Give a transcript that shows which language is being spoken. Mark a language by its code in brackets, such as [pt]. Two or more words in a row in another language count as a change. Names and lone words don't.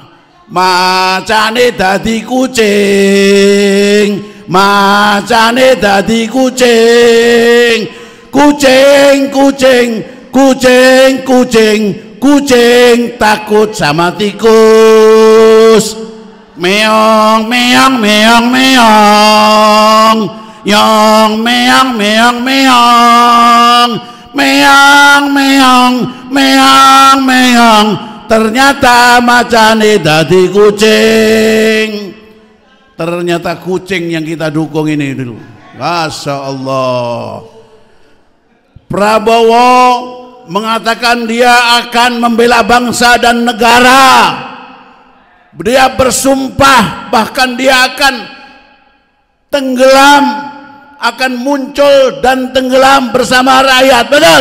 [jv] Macane dadi kucing, macane dadi kucing, kucing, kucing, kucing, kucing, kucing [id] takut sama tikus. Meong, meong, meong, meong, yong, meong, meong, meong, meong, meong, meong, meong. [jv] Ternyata macane dadi kucing. [id] Ternyata kucing yang kita dukung ini dulu. [ar] Masya Allah. [id] Prabowo mengatakan dia akan membela bangsa dan negara. Dia bersumpah bahkan dia akan tenggelam, akan muncul dan tenggelam bersama rakyat, betul?